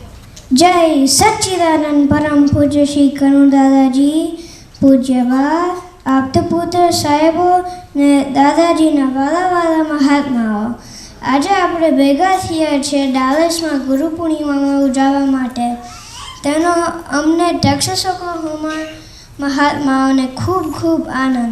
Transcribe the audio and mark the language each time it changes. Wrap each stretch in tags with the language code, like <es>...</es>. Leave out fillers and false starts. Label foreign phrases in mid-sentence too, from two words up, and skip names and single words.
<gu>जय सच्चिदानंद परम पूज्य श्री कनु दादाजी पूज्यवाद આપતપુત્ર સાહેબો ને દાદાજીના વાલા વાલા મહાત્માઓ, આજે આપણે ભેગા થયા છીએ ડાલસમાં ગુરુ પૂર્ણિમામાં ઉજવવા માટે. તેનો અમને ટેક્સાસ ઓક્લાહોમા મહાત્માઓને ખૂબ ખૂબ આનંદ.</gu>